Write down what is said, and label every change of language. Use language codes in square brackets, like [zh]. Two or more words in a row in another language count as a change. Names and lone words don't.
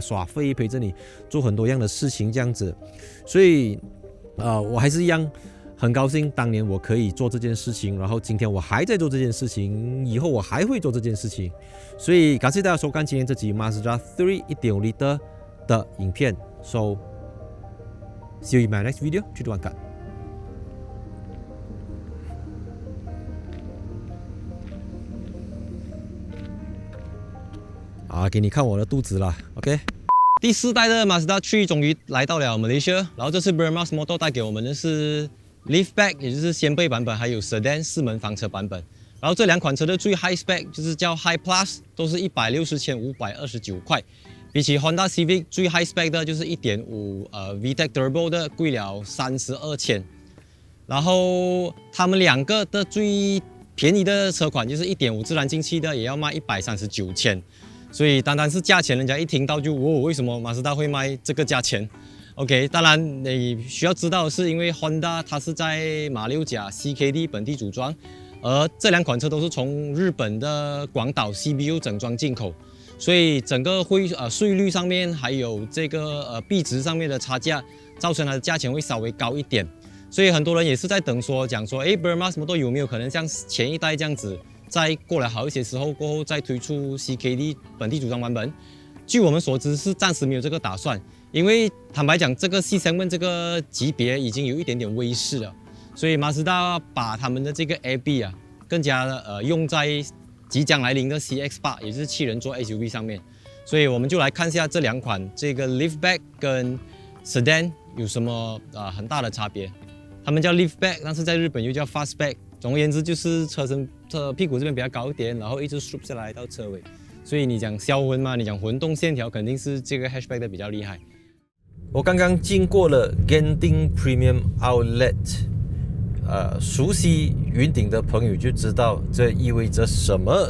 [zh] 耍廢，陪着你做很多樣的事情，這樣子。所以，我還是一樣很高興，當年我可以做這件事情，然後今天我還在做這件事情，以後我還會做這件事情。所以感謝大家收看今天這集 Mazda 3 1.5 liter 的影片。 [en] So see you in my next video. [zh] 去觀看。給你看我的肚子了 ，OK。第4代的 Mazda 3終於來到了 Malaysia， 然後這次 Burmaz Motor 帶給我們的是 Liftback， 也就是掀背版本，還有 Sedan 4門房車版本。然後這2款車的最 [en] High Spec [zh] 就是叫 High Plus， 都是160,529塊。比起 Honda Civic 最 [en] High Spec [zh] 的就是1.5 VTEC Turbo 的貴了32,000。然後他們2個的最便宜的車款就是 1.5 自然進氣的，也要賣139,000。所以單單是價錢，人家一聽到就為什麼馬自達會賣這個價錢 ？OK， 當然你需要知道的是，因為 Honda 它是在馬六甲 CKD 本地組裝，而這2款車都是從日本的廣島 CBU 整裝進口，所以整個稅率上面還有這個幣值上面的差價，造成它的價錢會稍微高一點。所以很多人也是在講說Burmaz Motor有沒有可能像前一代這樣子？再過了好一些時候過後再推出 CKD 本地組裝版本，據我們所知是暫時沒有這個打算，因為坦白講，這個 C-segment 這個級別已經有一點點威勢了，所以馬自達把他們的這個 AB 更加用在即將來臨的 CX-8，也就是7人座 SUV 上面，所以我們就來看一下這2款這個 Liftback 跟 Sedan 有什麼很大的差別。他們叫 Liftback， 但是在日本又叫 Fastback。總而言之，就是車屁股這邊比較高一點，然後一直 swoop 下來到車尾。所以你講銷魂嘛，你講混動線條，肯定是這個 hatchback 的比較厲害。我剛剛經過了 Genting Premium Outlet，熟悉雲頂的朋友就知道這意味着什麼。